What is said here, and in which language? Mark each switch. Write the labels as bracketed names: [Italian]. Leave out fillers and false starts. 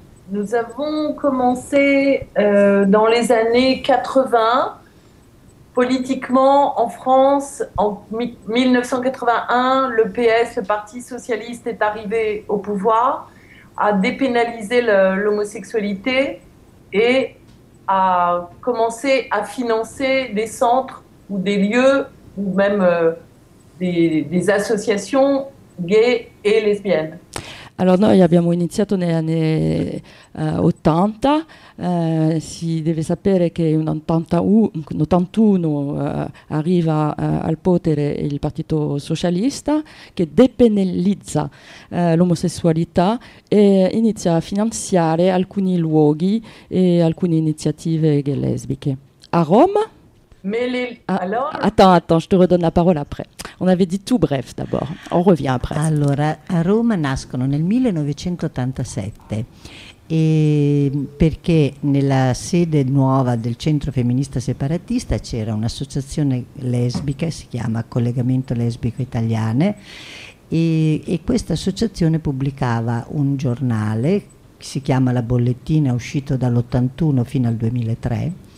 [French] Nous avons commencé dans les années 80, politiquement en France, en 1981, le PS, le Parti Socialiste, est arrivé au pouvoir, a dépénalisé l'homosexualité et a commencé à financer des centres ou des lieux ou même des associations gays et lesbiennes. [Italian] Allora, noi abbiamo iniziato negli anni 80, si deve sapere che in 81 arriva al potere il Partito Socialista, che depenalizza l'omosessualità e inizia a finanziare alcuni luoghi e alcune iniziative gay lesbiche. A Roma? [French] Attends, je te redonne la parole après. On avait dit tout bref d'abord, on revient après. [Italian] Allora, a Roma nascono nel 1987, e perché nella sede nuova del Centro Femminista Separatista c'era un'associazione lesbica, si chiama Collegamento Lesbico Italiane, e questa associazione pubblicava un giornale, si chiama La Bollettina, uscito dall'81 fino al 2003,